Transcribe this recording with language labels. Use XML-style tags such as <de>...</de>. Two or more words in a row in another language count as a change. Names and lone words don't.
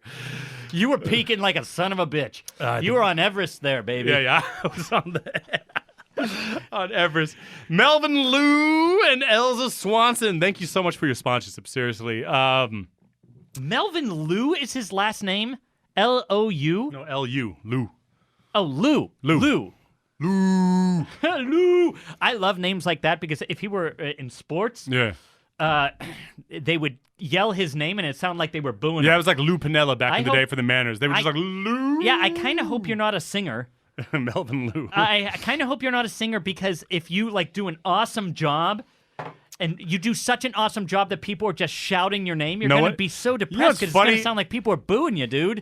<en>You were peeking like a son of a bitch. You were on Everest there, baby. Yeah. I was on Everest. Melvin Lou and Elsa Swanson. Thank you so much for your sponsorship. Seriously. Melvin Lou is his last name? L-O-U? No, L-U. Lou. Oh, Lou. Lou. Lou. Lou. Lou. I love names like that because if he were in sports, Yeah. they would yell his name and it sounded like they were booing Yeah, him. it was like Lou Pinella back in the day for the Manners. They were just like, Lou. Yeah, I kind of hope you're not a singer. Melvin Lou. I kind of hope you're not a singer because if you like do an awesome job and you do such an awesome job that people are just shouting your name, you're going to be so depressed because it's going to sound like people are booing you, dude.</en>